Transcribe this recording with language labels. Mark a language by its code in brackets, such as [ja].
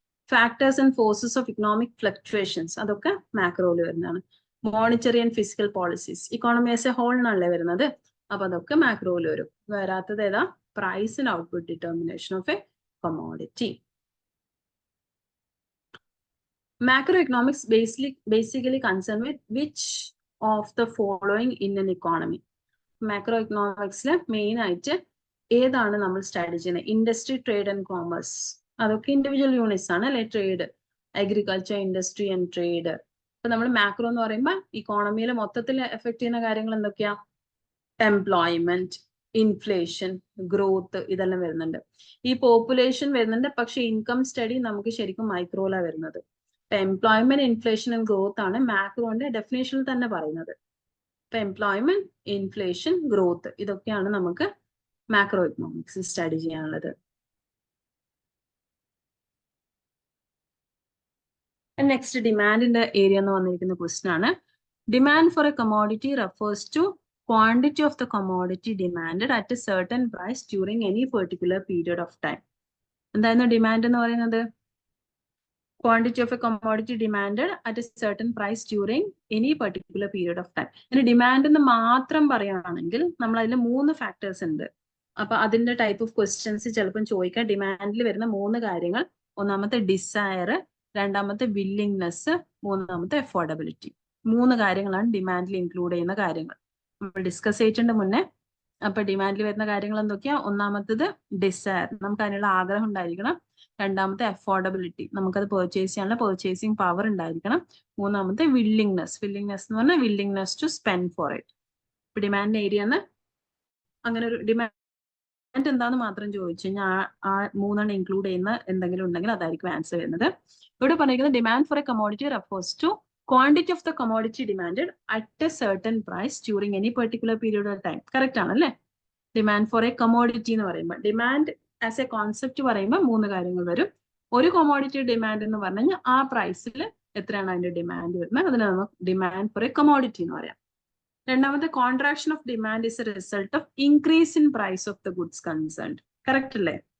[en] factors and forces of economic fluctuations [ml] അതൊക്കെ മാക്രോയിൽ വരുന്നതാണ്. [en] Monetary and fiscal policies economy as a ഹോളിനാണല്ലേ വരുന്നത്. [ml] അപ്പൊ അതൊക്കെ മാക്രോയിൽ വരും. വരാത്തത് ഏതാ? [en] Price and output determination of a commodity. Macroeconomics basically concerned with which of the following in an economy? [ml] Macroeconomicsലെ main ആയിട്ട് ഏതാണ് നമ്മൾ സ്റ്റഡി ചെയ്യുന്നത്? ഇൻഡസ്ട്രി, ട്രേഡ് ആൻഡ് കോമേഴ്സ് അതൊക്കെ ഇൻഡിവിജ്വൽ യൂണിറ്റ്സ് ആണ് അല്ലെ. Trade, agriculture, industry and trade. അപ്പൊ നമ്മൾ macro എന്ന് പറയുമ്പോൾ ഇക്കോണമിയിൽ മൊത്തത്തിൽ എഫക്ട് ചെയ്യുന്ന കാര്യങ്ങൾ എന്തൊക്കെയാ? എംപ്ലോയ്മെന്റ്, ഇൻഫ്ലേഷൻ, ഗ്രോത്ത് ഇതെല്ലാം വരുന്നുണ്ട്. ഈ പോപ്പുലേഷൻ വരുന്നുണ്ട്, പക്ഷെ ഇൻകം സ്റ്റഡി നമുക്ക് ശരിക്കും മൈക്രോയിലാണ് വരുന്നത്. എംപ്ലോയ്മെന്റ്, ഇൻഫ്ലേഷൻ ആൻഡ് ഗ്രോത്ത് ആണ് മാക്രോന്റെ ഡെഫിനേഷനിൽ തന്നെ പറയുന്നത്. ഇപ്പൊ എംപ്ലോയ്മെന്റ്, ഇൻഫ്ലേഷൻ, ഗ്രോത്ത് ഇതൊക്കെയാണ് നമുക്ക് മാക്രോ എക്കണോമിക്സ് സ്റ്റഡി ചെയ്യാനുള്ളത്. നെക്സ്റ്റ് ഡിമാൻഡിന്റെ ഏരിയ എന്ന് വന്നിരിക്കുന്ന ക്വസ്റ്റ്യൻ ആണ്. [en] Demand for a commodity refers to quantity of the commodity demanded at a certain price during any particular period of time. [ml] എന്തായിരുന്നു ഡിമാൻഡ് എന്ന് പറയുന്നത്? [en] Quantity of a commodity demand at a certain price during any particular period of time. [ml] ഇനി demand എന്ന് മാത്രം പറയുകയാണെങ്കിൽ നമ്മൾ അതിൽ 3 factors ഉണ്ട്. അപ്പൊ അതിന്റെ ടൈപ്പ് ഓഫ് ക്വസ്റ്റ്യൻസ് ചിലപ്പം ചോദിക്കാം. ഡിമാൻഡിൽ വരുന്ന 3 കാര്യങ്ങൾ. ഒന്നാമത്തെ ഡിസയർ, രണ്ടാമത്തെ വില്ലിംഗ്നെസ്, മൂന്നാമത്തെ അഫോർഡബിലിറ്റി. 3 കാര്യങ്ങളാണ് ഡിമാൻഡിൽ ഇൻക്ലൂഡ് ചെയ്യുന്ന കാര്യങ്ങൾ. നമ്മൾ ഡിസ്കസ് ചെയ്തിട്ടുണ്ട് മുന്നേ. അപ്പൊ ഡിമാൻഡിൽ വരുന്ന കാര്യങ്ങൾ എന്തൊക്കെയാ? ഒന്നാമത്തത് ഡിസയർ, നമുക്ക് അതിനുള്ള ആഗ്രഹം ഉണ്ടായിരിക്കണം. രണ്ടാമത്തെ അഫോർഡബിലിറ്റി, നമുക്കത് പർച്ചേസ് ചെയ്യാനുള്ള പർച്ചേസിങ് പവർ ഉണ്ടായിരിക്കണം. മൂന്നാമത്തെ വില്ലിംഗ്നെസ് എന്ന് പറഞ്ഞാൽ [en] Willingness to spend for it. [ml] ഇപ്പൊ ഡിമാൻഡ് ഏരിയന്ന് അങ്ങനെ ഒരു ഡിമാൻഡ് എന്താന്ന് മാത്രം ചോദിച്ചു കഴിഞ്ഞാൽ ആ 3 ഇൻക്ലൂഡ് ചെയ്യുന്ന എന്തെങ്കിലും ഉണ്ടെങ്കിൽ അതായിരിക്കും ആൻസർ വരുന്നത്. ഇവിടെ പറഞ്ഞിരിക്കുന്നത് [en] Demand for a commodity refers to quantity of the commodity demanded at a certain price during any particular period of time. [ml] Correct ആണല്ലേ? ഡിമാൻഡ് ഫോർ എ കമോഡിറ്റി എന്ന് പറയുമ്പോൾ, ഡിമാൻഡ് ആസ് എ കോൺസെപ്റ്റ് പറയുമ്പോൾ 3 കാര്യങ്ങൾ വരും. ഒരു കൊമോഡിറ്റി ഡിമാൻഡ് എന്ന് പറഞ്ഞു കഴിഞ്ഞാൽ ആ പ്രൈസിൽ എത്രയാണ് അതിന്റെ ഡിമാൻഡ് വരുന്നത്, അതിന് നമുക്ക് ഡിമാൻഡ് ഫോർ എ കമോഡിറ്റി എന്ന് പറയാം. [en] രണ്ടാമത്തെ contraction of demand is a result of increase in price of the goods concerned. [ml] Correct അല്ലേ?